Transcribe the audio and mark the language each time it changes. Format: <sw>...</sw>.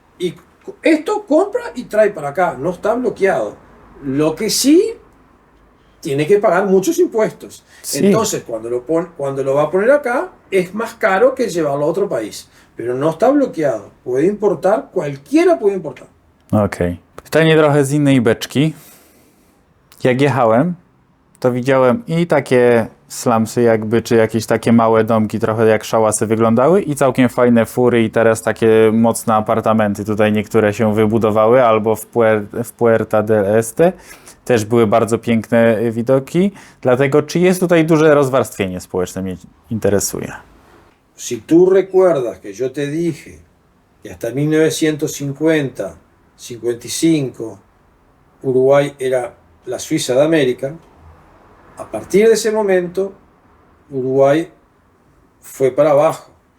<es>Y esto compra y trae para acá, no está bloqueado. Lo que sí, tiene que pagar muchos impuestos. Sí. Entonces, cuando lo va a poner acá, es más caro que llevarlo a otro país. Pero no está bloqueado. Puede importar, cualquiera puede importar. Okej.</es> <pl>Pytanie trochę z innej beczki. Jak jechałem, to widziałem i takie slumsy jakby, czy jakieś takie małe domki, trochę jak szałasy wyglądały i całkiem fajne fury i teraz takie mocne apartamenty. Tutaj niektóre się wybudowały, albo w Puerta del Este też były bardzo piękne widoki. Dlatego, czy jest tutaj duże rozwarstwienie społeczne, mnie interesuje.</pl> <es>Si tú recuerdas que yo te dije que hasta 1950, 55, Uruguay era la Suiza de América, a partir de ese momento, Uruguay fue para abajo.</es>